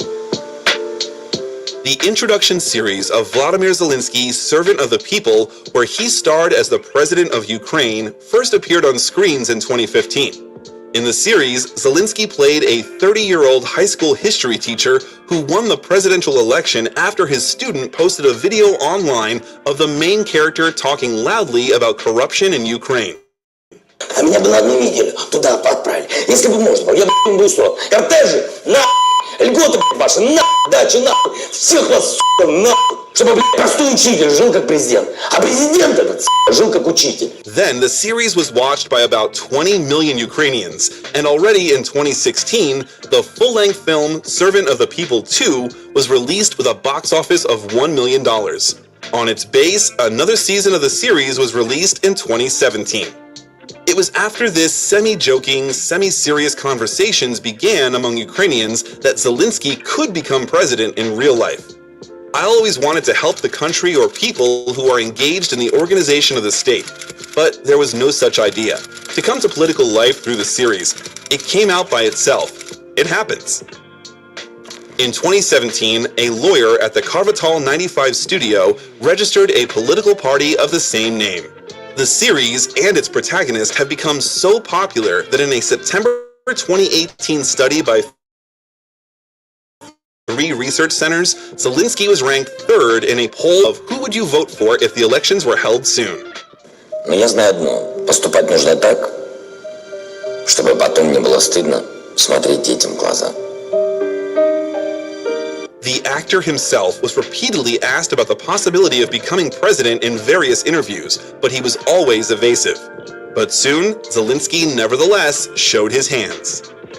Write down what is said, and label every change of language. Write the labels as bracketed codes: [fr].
[en] The introduction series of Volodymyr Zelensky, Servant of the People, where he starred as the President of Ukraine, first appeared on screens in 2015. In the series, Zelensky played a 30-year-old high school history teacher who won the presidential election after his student posted a video online of the main character talking loudly about corruption in Ukraine. [ru] А меня бы на одну неделю туда отправили. Если бы можно, я бы устроил. Кортежи, льготы ваши, дачи, всех вас, чтобы, простой учитель жил как президент. А президент этот, жил как учитель. [en] Then the series was watched by about 20 million Ukrainians, and already in 2016, the full-length film Servant of the People 2 was released with a box office of $1 million. On its base, another season of the series was released in 2017. It was after this semi-joking, semi-serious conversations began among Ukrainians that Zelensky could become president in real life. I always wanted to help the country or people who are engaged in the organization of the state, but there was no such idea. To come to political life through the series, it came out by itself. It happens. In 2017, a lawyer at the Kvartal 95 studio registered a political party of the same name. The series and its protagonist have become so popular that in a September 2018 study by 3 research centers, Zelensky was ranked 3rd in a poll of who would you vote for if the elections were held soon. [ru] Но я знаю одно. Поступать нужно так, чтобы потом не было стыдно смотреть детям в глаза. [en] The actor himself was repeatedly asked about the possibility of becoming president in various interviews, but he was always evasive. But soon, Zelensky nevertheless showed his hands.